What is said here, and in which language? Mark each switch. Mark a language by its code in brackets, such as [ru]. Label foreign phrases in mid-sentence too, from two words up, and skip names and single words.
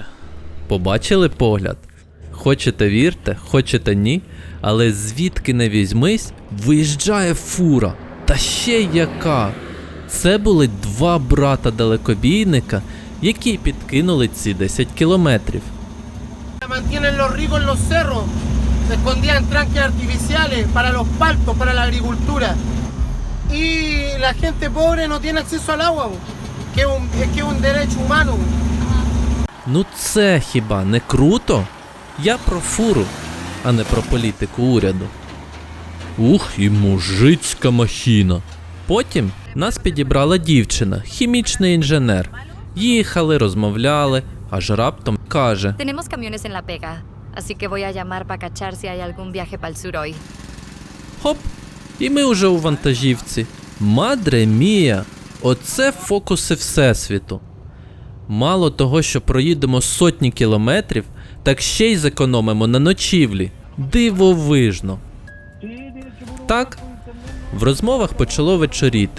[uk] Побачили погляд? Хочете вірте, хочете ні, але звідки не візьмись, виїжджає фура. Та ще яка! Це були два брата-далекобійника, які підкинули ці 10 кілометрів. [es] Mantienen los ricos en los cerros, se escondían tranques artificiales para los paltos, para la agricultura. Y la gente pobre no tiene acceso al agua, que es un derecho humano. [uk] Ну це хіба не круто? Я про фуру, а не про політику уряду. Ух, і мужицька махіна. Потім нас підібрала дівчина, хімічний інженер. Їхали, розмовляли, аж раптом каже: [es] Tenemos camiones en La Pega, así que voy a llamar para cachar si hay algún viaje para el sur hoy. [uk] Хоп! І ми уже у вантажівці. [es] Madre mía! [uk] Оце фокуси Всесвіту. Мало того, що проїдемо сотні кілометрів, так ще й зекономимо на ночівлі. Дивовижно. Так, в розмовах почало вечоріти.